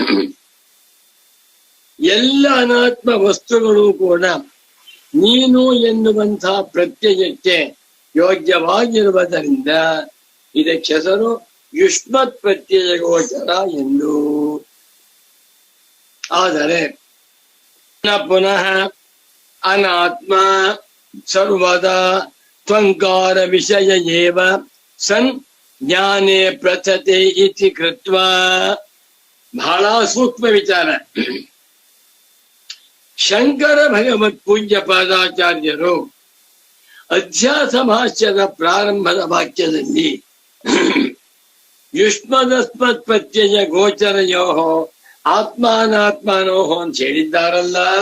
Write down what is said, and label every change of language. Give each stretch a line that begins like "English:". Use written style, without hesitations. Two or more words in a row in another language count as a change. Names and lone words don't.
Kannada: ಎಲ್ಲ ಅನಾತ್ಮ ವಸ್ತುಗಳು ಕೂಡ ನೀನು ಎನ್ನುವಂತಹ ಪ್ರತ್ಯಯಕ್ಕೆ ಯೋಗ್ಯವಾಗಿರುವುದರಿಂದ ಇದಕ್ಕೆ ಹೆಸರು
Sanskrit: ಯುಷ್ಮತ್ ಪ್ರತ್ಯಯ ಗೋಚರ
Kannada: ಎಂದು.
Sanskrit: ಆದರೆ ಪುನಃ ಅನಾತ್ಮ ಸರ್ವದಾ ತ್ವಂಕಾರ ವಿಷಯ ಏವ ಸನ್ ಜ್ಞಾನೇ ಪ್ರಚತೆ ಇತಿ ಕೃತ್ವ.
Kannada: ಬಹಳ ಸೂಕ್ಷ್ಮ ವಿಚಾರ. ಶಂಕರ ಭಗವತ್ ಪೂಜ್ಯ ಪಾದಾಚಾರ್ಯರು ಅಧ್ಯಾಸ ಭಾಷ್ಯದ ಪ್ರಾರಂಭದ ವಾಕ್ಯದಲ್ಲಿ
Sanskrit: ಯುಷ್ಮದಸ್ಮತ್ ಪ್ರತ್ಯಯ ಗೋಚರಯೋ ಆತ್ಮಾನಾತ್ಮನೋ
Kannada: ಅಂತ ಹೇಳಿದ್ದಾರಲ್ಲ.